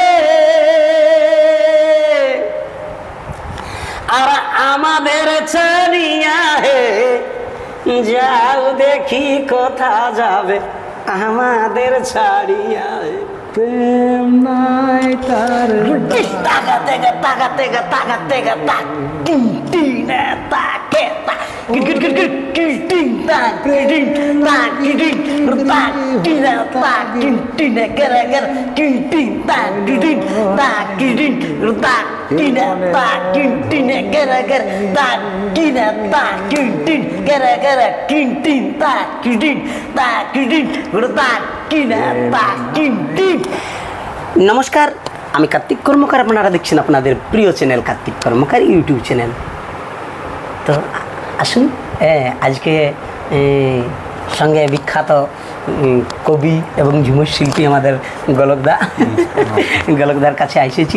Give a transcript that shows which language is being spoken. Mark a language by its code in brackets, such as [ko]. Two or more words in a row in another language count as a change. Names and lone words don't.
[bn] আর আমাদের ছাড়িয়া হে যাও দেখি কথা যাবে আমাদের ছাড়িয়া হে প্রেম নাই তার তাকা তেগা তাকা তেগা তাকা তেগা তাক টিং টিং না তাকে তা কিট কিট কিট কিট কিট টিং তাক টিং তাক টিং তাক টিং তাক টিং টিং গেরা গেরা টিং টিং তাক টিং তাক টিং তাক টিং তাক টিং টিং গেরা গেরা তাক টিং তাক টিং টিং গেরা গেরা টিং টিং তাক টিং তাক টিং তাক টিং তাক টিং টিং। নমস্কার, আমি কার্তিক কর্মকার। আপনারা দেখছেন আপনাদের প্রিয় চ্যানেল কার্তিক কর্মকার ইউটিউব চ্যানেল। তো আসুন আজকে সঙ্গে বিখ্যাত কবি এবং ঝুমুর শিল্পী আমাদের গোলকদার কাছে এসেছি।